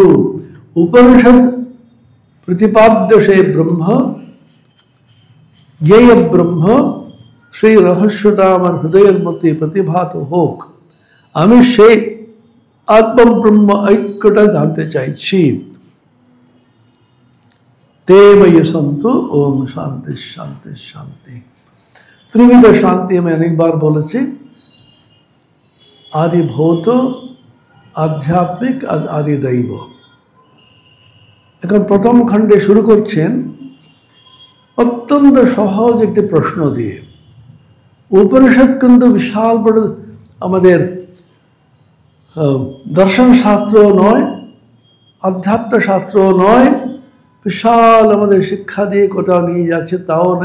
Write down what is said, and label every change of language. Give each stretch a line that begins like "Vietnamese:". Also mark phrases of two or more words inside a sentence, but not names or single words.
Bangla: উপনিষদ প্রতিপাদ্য সেই ব্রহ্ম, জ্ঞেয় ব্রহ্ম, সেই রহস্যটা আমার হৃদয়ের মধ্যে প্রতিভাত হোক। আমি সেই আত্মব্রহ্ম ঐক্যটা জানতে চাইছি।
Sanskrit: ते मयि सन्तु। ओम शांति शांति शांति। त्रिविध शांति
Bangla: আমি অনেকবার বলেছি,
Sanskrit: आदि भौत, आध्यात्मिक, आदि दैव।
Bangla: এখন প্রথম খণ্ডে শুরু করছেন অত্যন্ত সহজ একটি প্রশ্ন দিয়ে। উপনিষদ কিন্তু বিশাল বড় আমাদের দর্শন শাস্ত্র নয়, আধ্যাত্ম শাস্ত্র নয়, বিশাল আমাদের শিক্ষা দিয়ে কোথাও নিয়ে যাচ্ছে তাও নেই।